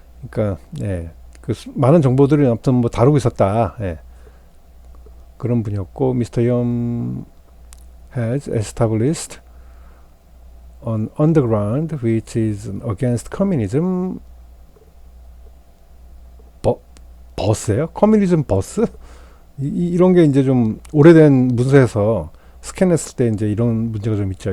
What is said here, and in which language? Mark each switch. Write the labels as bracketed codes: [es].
[ko] 그러니까 예, 그 많은 정보들을 아무튼 뭐 다루고 있었다. 예. 그런 분이었고 Mr. [en] Yum has established an underground which is against communism [ko] 버스예요? 커뮤니즘 버스? 이런 게 이제 좀 오래된 문서에서 스캔했을 때 이제 이런 문제가 좀 있죠.